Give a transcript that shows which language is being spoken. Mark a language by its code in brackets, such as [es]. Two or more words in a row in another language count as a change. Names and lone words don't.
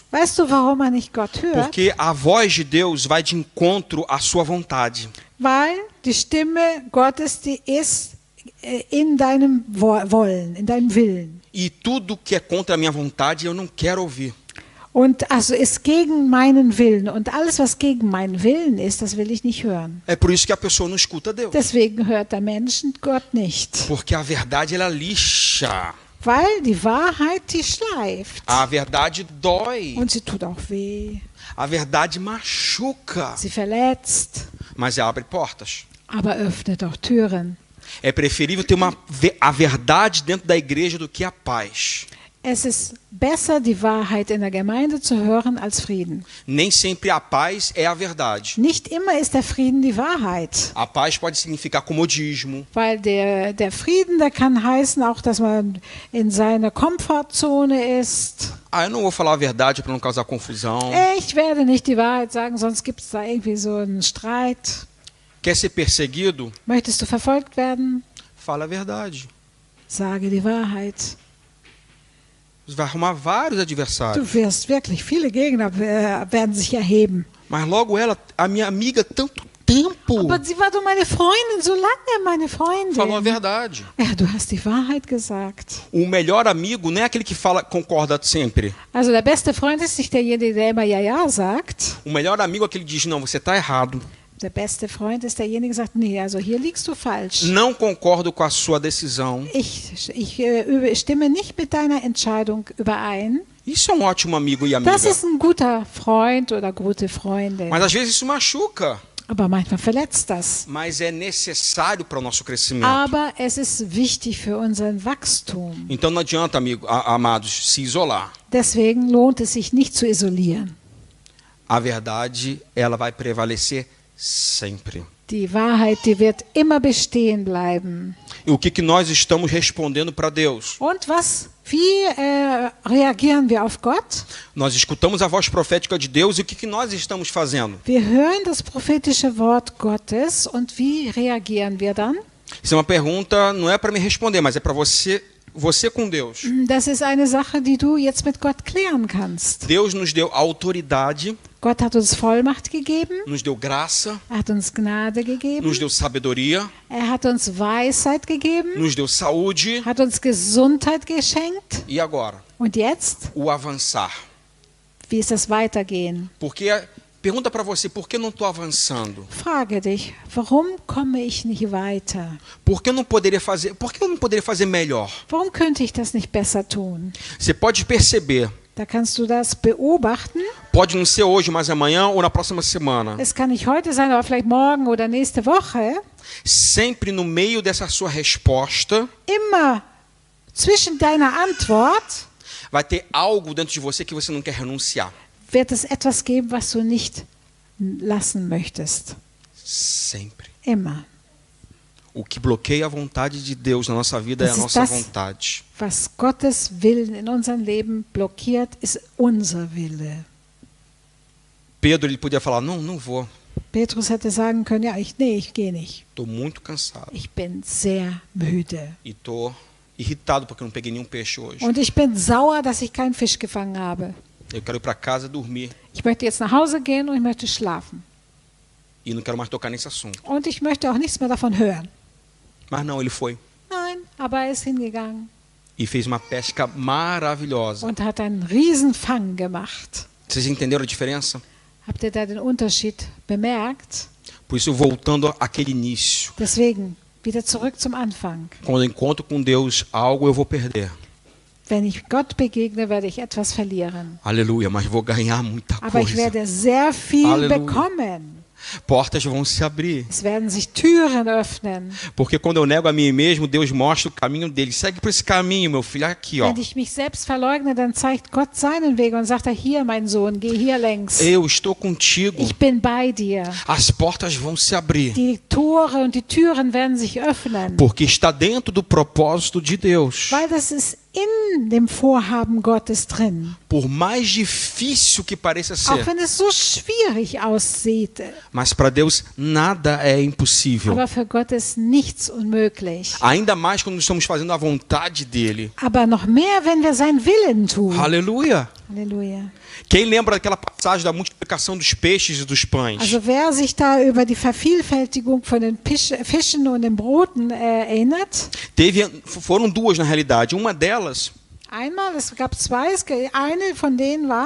[de] Weißt du, warum man nicht Gott hört? [pt] Porque a voz de Deus vai de encontro à sua vontade. [de] Weil die Stimme Gottes, die ist in deinem Wollen, in deinem Willen. [pt] E tudo que é contra a minha vontade eu não quero ouvir. [de] Und also ist gegen meinen Willen. Und alles, was gegen meinen Willen ist, das will ich nicht hören. [pt] É por isso que a pessoa não escuta Deus. [de] Deswegen hört der Mensch Gott nicht. [pt] Porque a verdade ela lixa. [de] Weil die Wahrheit, die schleift. [pt] A verdade dói. [de] Und sie tut auch weh. [pt] A verdade machuca. [de] Sie verletzt. [pt] Mas abre portas. [de] Aber öffnet auch Türen. [pt] É preferível ter a verdade dentro da igreja do que a paz. [de] Es ist besser, die Wahrheit in der Gemeinde zu hören, als Frieden. [pt] Nem sempre a paz é a verdade. [de] Nicht immer ist der Frieden die Wahrheit. [pt] A paz pode significar comodismo. [de] Weil der Frieden, der kann heißen auch, dass man in seiner Komfortzone ist. [pt] Ah, eu não vou falar a verdade para não causar confusão. [de] Ich werde nicht die Wahrheit sagen, sonst gibt es da irgendwie so einen Streit. [pt] Quer ser perseguido? [de] Möchtest du verfolgt werden? [pt] Fala a verdade. [de] Sage die Wahrheit. [pt] Você vai arrumar vários adversários. [de] Du wirst wirklich, viele Gegner werden sich erheben. [pt] Mas logo ela, a minha amiga, tanto tempo, [de] Aber sie war doch meine Freundin, so lange meine Freundin. [pt] falou a verdade. [de] Ja, du hast die Wahrheit gesagt. [pt] O melhor amigo não é aquele que fala, concorda sempre. [de] Also der beste Freund ist nicht derjenige, der immer ja sagt. [pt] O melhor amigo é aquele que diz, não, você está errado. [de] Der beste Freund ist derjenige, der sagt, nee, also hier liegst du falsch. [pt] Não concordo com a sua decisão. [de] Ich stimme nicht mit deiner Entscheidung überein. [pt] Isso é um ótimo amigo e amiga. [de] Das ist ein guter Freund oder gute Freundin. [pt] Mas às vezes isso machuca. [de] Aber manchmal verletzt das. [pt] Mas é necessário para o nosso crescimento. [de] Aber es ist wichtig für unseren Wachstum. [pt] Então não adianta, amados, se isolar. [de] Deswegen lohnt es sich nicht zu isolieren. [pt] A verdade, ela vai prevalecer sempre. [de] Die Wahrheit, die wird immer bestehen bleiben. [pt] E o que nós estamos respondendo para Deus? [de] Und wie reagieren wir auf Gott? [pt] Nós escutamos a voz profética de Deus e o que nós estamos fazendo? [de] Wir hören das prophetische Wort Gottes und wie reagieren wir dann? [pt] Isso é uma pergunta, não é para me responder, mas é para você com Deus. [de] Das ist eine Sache, die du jetzt mit Gott klären kannst. [pt] Deus nos deu autoridade, [de] Gott hat uns Vollmacht gegeben, [pt] nos deu graça, [de] hat uns Gnade gegeben, [pt] nos deu sabedoria, [de] hat uns Weisheit gegeben, [pt] nos deu saúde. [de] hat uns Gesundheit geschenkt. [pt] E agora? [de] Und jetzt? [pt] O avançar. [de] Wie ist das Weitergehen? [pt] Porque pergunta para você, por que não estou avançando? [de] Frage dich, warum komme ich nicht weiter? [pt] Por que eu não poderia fazer melhor? [de] Warum könnte ich das nicht besser tun? [pt] Você pode perceber. [de] Da kannst du das beobachten. [pt] Pode não ser hoje, mas amanhã ou na próxima semana. [de] Es kann nicht heute sein, aber vielleicht morgen oder nächste Woche. [pt] Sempre no meio dessa sua resposta, [de] Immer zwischen deiner Antwort [pt] vai ter algo dentro de você que você não quer renunciar. [de] wird es etwas geben, was du nicht lassen möchtest. [pt] Sempre. [de] Immer. [pt] O que bloqueia a vontade de Deus na nossa vida é a nossa vontade. [de] Was Gottes Willen in unserem Leben blockiert, ist unser Wille. [pt] Pedro ele podia falar, não vou. [de] Petrus hätte sagen können, ja, ich gehe nicht. [pt] Estou muito cansado. [de] Ich bin sehr müde. [pt] E estou irritado porque eu não peguei nenhum peixe hoje. [de] Und ich bin sauer, dass ich keinen Fisch gefangen habe. [pt] Eu quero ir para casa dormir. [de] Ich möchte jetzt nach Hause gehen und ich möchte schlafen. [pt] E não quero mais tocar nesse assunto. [de] Und ich möchte auch nichts mehr davon hören. [pt] Mas não, ele foi [de] Nein, aber er ist hingegangen [pt] e fez uma pesca maravilhosa. [de] und hat einen Riesenfang gemacht. [pt] Vocês entenderam a diferença? [de] Habt ihr da den Unterschied bemerkt? [pt] Por isso, voltando àquele início, [de] Deswegen, wieder zurück zum Anfang. [pt] quando eu encontro com Deus, algo eu vou perder. [de] Wenn ich Gott begegne, werde ich etwas verlieren. [pt] Aleluia, mas vou ganhar muita [de] Aber ich [pt] coisa. [de] werde sehr viel Halleluja. bekommen. [pt] Portas vão se abrir. [de] Es werden sich Türen öffnen. [pt] Porque quando eu nego a mim mesmo, Deus mostra o caminho dele. Segue por esse caminho, meu filho, aqui, ó. [de] Wenn ich mich selbst verleugne, dann zeigt Gott seinen Weg und sagt er, hier, mein Sohn, geh hier längs. [pt] Eu estou contigo. [de] Ich bin bei dir. [pt] As portas vão se abrir. [de] Die Tore und die Türen werden sich öffnen. [pt] Porque está dentro do propósito de Deus. [de] Weil das ist in dem Vorhaben Gottes drin. [pt] Por mais difícil que pareça [de] Auch [pt] ser. [de] wenn es so schwierig aussieht. [pt] Mas para Deus nada é impossível. [de] Aber für Gott ist nichts unmöglich. [pt] Ainda mais quando estamos fazendo a vontade dele. [de] Aber noch mehr, wenn wir seinen Willen tun. [pt] Aleluia. [de] Halleluja. [pt] Quem lembra daquela passagem da multiplicação dos peixes e dos pães? [de] Also wer sich da über die Vervielfältigung von den Fischen und den Broten erinnert, [pt] Foram duas na realidade. Uma delas, [de] einmal, es gab zwei, eine von denen war,